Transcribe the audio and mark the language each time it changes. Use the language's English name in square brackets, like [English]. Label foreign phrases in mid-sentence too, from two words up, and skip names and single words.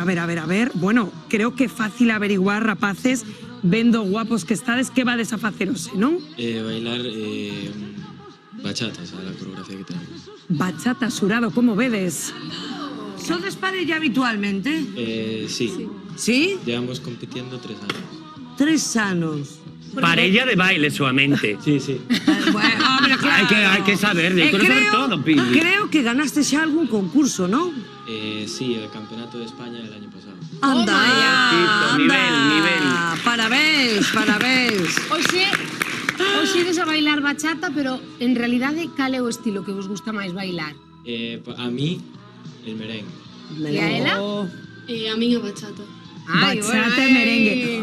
[Galician] Bueno, creo que é fácil averiguar, rapaces, vendo guapos que estades, que vades a facer hoxe, non? [Spanish] Bailar bachata, esa é a coreografía que tenemos. [Galician] Bachata, xurado, como vedes? ¿Sodes parella habitualmente? [Spanish] Sí. ¿Sí? Llevamos compitiendo 3 años. [Galician] 3 anos. Parella de baile solamente. [Spanish] Sí. Bueno, hombre, claro. Hay que saber, hay que saber todo, Pili. [Galician] Creo que ganaste xa algún concurso, ¿no? [Spanish] Sí, el Campeonato de España del año pasado. Anda, nivel. [Galician] Parabéns. Oxe ides a bailar bachata, pero en realidade cal é o estilo que vos gusta máis bailar? [Spanish] A mí, el merengue. [Galician] E a ela? A miña bachata. Bachata e merengue.